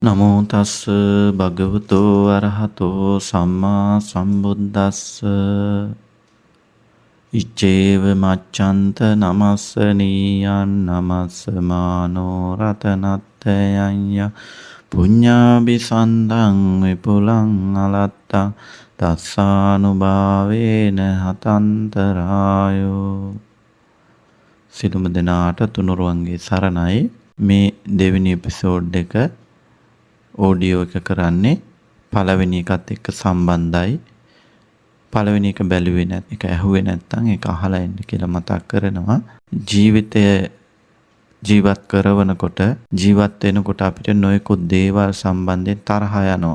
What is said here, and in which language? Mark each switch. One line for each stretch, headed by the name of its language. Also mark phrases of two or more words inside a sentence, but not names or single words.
Pali: නමෝ තස්ස භගවතෝ අරහතෝ සම්මා සම්බුද්දස්ස ඉච්ඡේව මච්ඡන්ත නමස්ස නීයං නමස්සමානෝ රතනත්තයන්ය පුඤ්ඤාභි සන්දං විපුලං අලත්තං තස්සානුභාවේන හතන්තරායෝ.
Sinhala: සිළුම දෙනාට තුනුරුවන්ගේ සරණයි. මේ දෙවෙනි එපිසෝඩ් එක ඕඩියෝ එක කරන්නේ පළවෙනි එකත් එක්ක සම්බන්ධයි. පළවෙනි එක බැලුවේ නැත් එක ඇහුවේ නැත්නම් ඒක අහලා ඉන්න කියලා මතක් කරනවා. ජීවිතය ජීවත් කරනකොට ජීවත් වෙනකොට අපිට නොයෙකුත් දේවල් සම්බන්ධයෙන් තරහ යනවා.